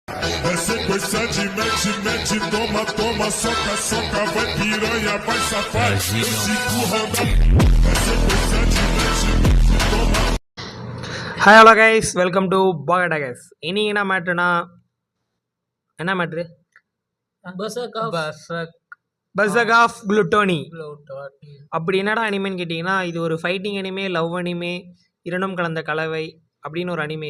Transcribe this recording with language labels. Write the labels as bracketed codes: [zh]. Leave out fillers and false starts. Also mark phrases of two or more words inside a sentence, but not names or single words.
[pt] Sequência de mete, mete, toma, toma, soca, soca, vai piranha, vai safar, esse curranda. Sequência de mete, mete, toma. [en] Hi hello guys, welcome to பாகடா guys. [ta] இன்னைக்கு என்ன மேட்ருனா, என்ன மேட்ரு? பசக் ஆஃப் குளுட்டோனி. அப்படி என்னடா அனிமேன்னு கேட்டிங்கன்னா, இது ஒரு [en] fighting anime, love anime, [ta] இரண்டும் கலந்த கலவை அப்படின்னு ஒரு அனிமே.